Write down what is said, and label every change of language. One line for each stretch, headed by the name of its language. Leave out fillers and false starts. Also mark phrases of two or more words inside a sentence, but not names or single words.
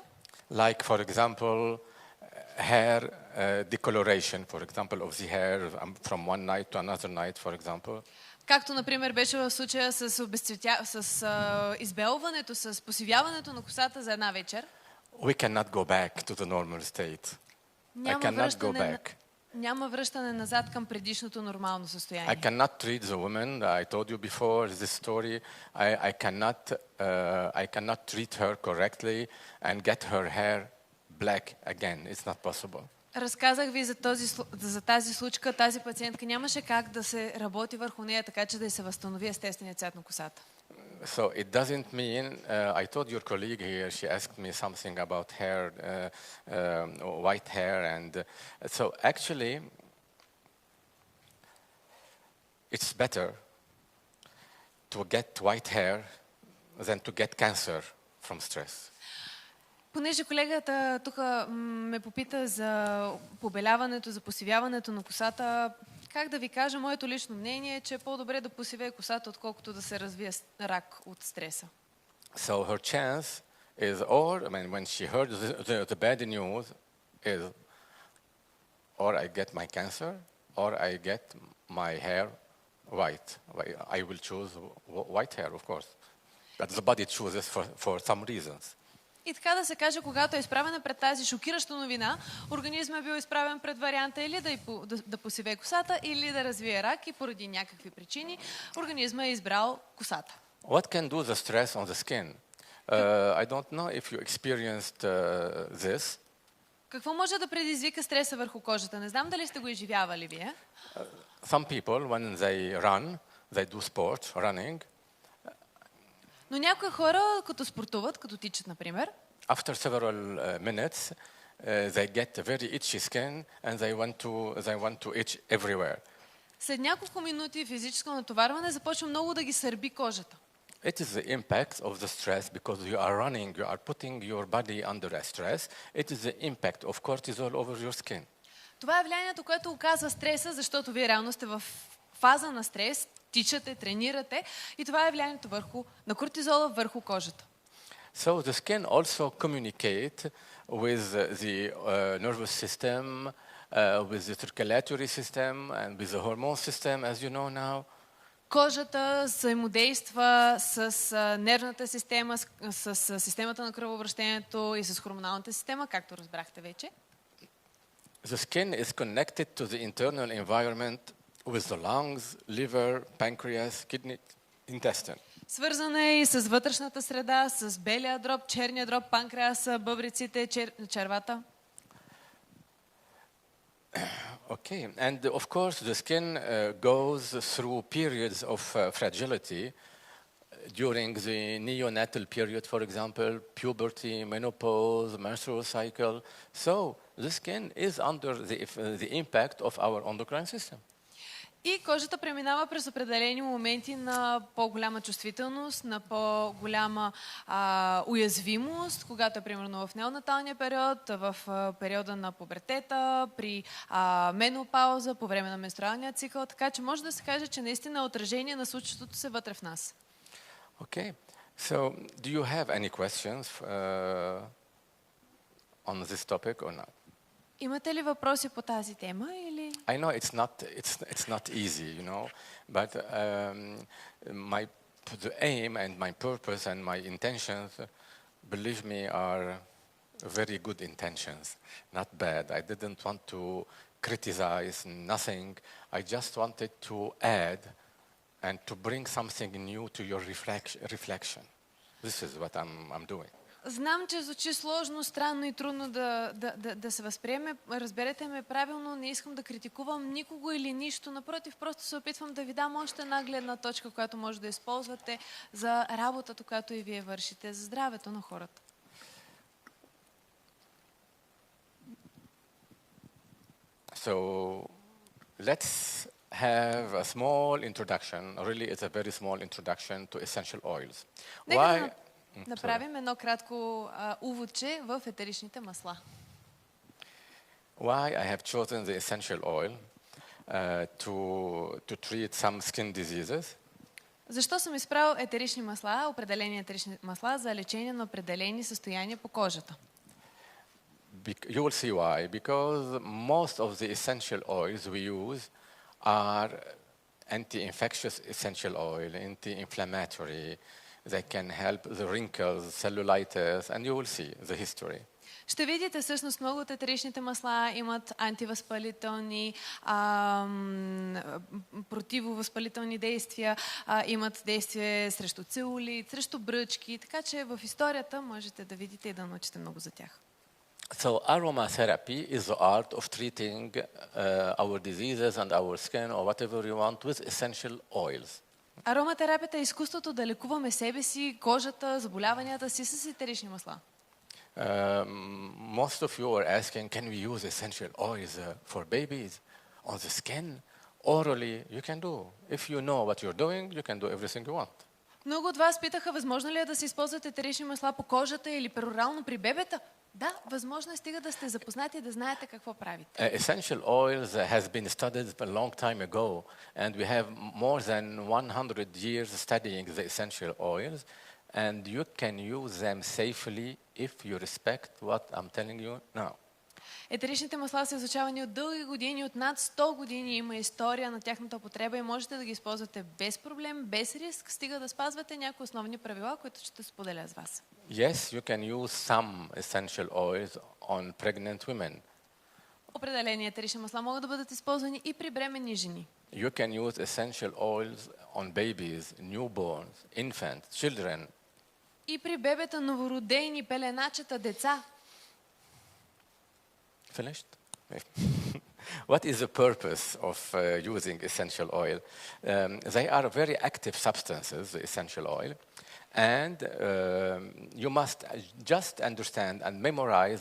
English: like for example, hair decoloration, for example, of the hair from one night to another night, for example.
Bulgarian: Както, например, беше в случая с избелването, с посивяването на косата за една вечер.
English: We cannot go back to the normal state.
Bulgarian: Няма връщане назад към предишното нормално състояние.
English: I cannot treat the woman. I told you before this story. I cannot treat her correctly and get her hair black again. It's not possible.
Bulgarian: Разказах ви за тази случка. Тази пациентка нямаше как да се работи върху нея, така че да се възстанови естественият цвят на косата.
English: So it doesn't mean, I told your colleague here, she asked me something about hair, white hair, and so actually it's better to get white hair than to get cancer from stress.
Bulgarian: Понеже колегата тук ме попита за побеляването, за посивяването на косата, как да ви кажа, моето лично мнение е, че е по-добре да посивее косата, отколкото да се развие рак от стреса.
English: So her chance is, or I mean, when she heard the bad news, is or I get my cancer, or I get my hair white. I will choose white hair, of course. But the body chooses for some reasons.
Bulgarian: И така да се каже, когато е изправена пред тази шокираща новина, организмът е бил изправен пред варианта или да посивее косата, или да развие рак и поради някакви причини организмът е избрал косата.
English: What can do the stress on the skin? I don't know if you experienced this.
Bulgarian: Какво може да предизвика стреса върху кожата? Не знам дали сте го изживявали вие.
English: Some people, when they run, they do sport, running.
Bulgarian: Но някои хора, като спортуват, като тичат, например,
English: After several minutes, they get a very itchy skin and they want to itch everywhere.
Bulgarian: след няколко минути физическо натоварване започва много да ги сърби кожата.
English: It is the impact of the stress because you are running, you are putting your body under a stress. It is the impact of cortisol over your skin.
Bulgarian: Това е влиянието, което оказва стреса, защото вие реално сте в фаза на стрес, тичате, тренирате и това е влиянието на кортизола върху кожата.
English: So the skin also communicate with the nervous system, with the circulatory system and with the hormone system, as you know now.
Bulgarian: Кожата взаимодейства с нервната система, с системата на кръвообращението и с хормоналната система, както разбрахте вече.
English: The skin is connected to the internal environment with the lungs, liver, pancreas, kidney, intestine.
Bulgarian: Свързана е и с вътрешната среда, с белия дроб, черния дроб, панкреаса, бъбреците, червата.
English: Okay, and of course the skin goes through periods of fragility during the neonatal period, for example, puberty, menopause, menstrual cycle. So the skin is under the impact of our endocrine system.
Bulgarian: И кожата преминава през определени моменти на по-голяма чувствителност, на по-голяма уязвимост, когато е примерно в неонаталния период, в периода на пубертета, при менопауза, по време на менструалния цикъл, така че може да се каже, че наистина е отражение на случващото се вътре в нас.
English: Okay, so do you have any questions on this topic or not?
Bulgarian: Имате ли въпроси по тази тема или?
English: I know it's not easy, you know, but the aim and my purpose and my intentions, believe me, are very good intentions, not bad. I didn't want to criticize nothing. I just wanted to add and to bring something new to your reflection. This is what I'm doing.
Bulgarian: Знам, че звучи сложно, странно и трудно да се възприеме. Разберете ме правилно, не искам да критикувам никого или нищо. Напротив, просто се опитвам да ви дам още една гледна точка, която може да използвате за работата, която и вие вършите, за здравето на хората.
English: So, let's have a small introduction. Really, it's a very small introduction to essential oils. Why?
Bulgarian: Направим едно кратко уводче в етеричните масла.
English: Why I have chosen the essential oil to treat some skin diseases?
Bulgarian: Защо съм избрал етерични масла, определени етерични масла за лечение на определени състояния по кожата?
English: You will see why. Because most of the essential oils we use are anti-infectious essential oil, anti-inflammatory. They can help the wrinkles, cellulitis, and you will see the history.
Bulgarian: Ще видите всъщност много от етеричните масла имат антивъзпалителни, противовъзпалителни действия, имат действие срещу целулит, срещу бръчки, така че в историята можете да видите и да научите много за тях.
English: So aromatherapy is the art of treating our diseases and our skin or whatever you want with essential oils.
Bulgarian: Ароматерапията е изкуството да лекуваме себе си, кожата, заболяванията си с етерични масла.
English: Most of you are asking, can we use essential oils for babies on the skin? Orally, you can do. If you know what you're doing, you can do everything you want.
Bulgarian: Много от вас питаха, възможно ли е да се използват етерични масла по кожата или перорално при бебета? Да, възможно е, стига да сте запознати и да знаете какво правите.
English: Essential oils has been studied a long time ago, and we have more than 100 years studying the essential oils. and you can use them safely if you respect what I'm telling you now.
Bulgarian: Етеричните масла са изучавани от дълги години, от над 100 години има история на тяхната употреба и можете да ги използвате без проблем, без риск, стига да спазвате някои основни правила, които ще споделя с вас.
English: Yes, you can use some essential oils on pregnant women.
Bulgarian: Определени етерични масла могат да бъдат използвани и при бременни жени.
English: You can use essential oils on babies, newborns, infants, children.
Bulgarian: И при бебета, новородени, пеленачета, деца.
English: Finished? What is the purpose of using essential oil? They are very active substances, the essential oil, and you must just understand and memorize.